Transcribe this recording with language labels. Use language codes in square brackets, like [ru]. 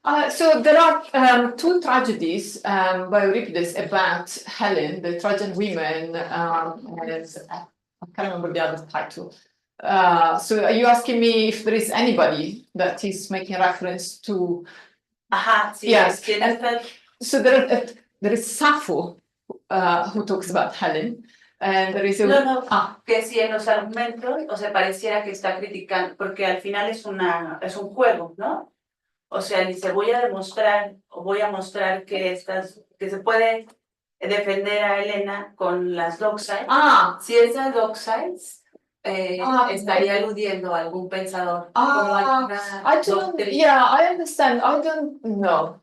[en] So there are 2 tragedies by Euripides about Helen, the Trojan women, and I can't remember the other title. So are you asking me if there is anybody that is making reference to? Yes. So there is Sappho who talks about Helen. And there is [es] que si en los argumentos, o sea, pareciera que está criticando, porque al final es un juego, ¿no? O sea, dice, voy a mostrar que se puede defender a Helena con las doxas. Si esas doxas estaría aludiendo a algún pensador. [en] I don't, yeah, I understand. I don't know.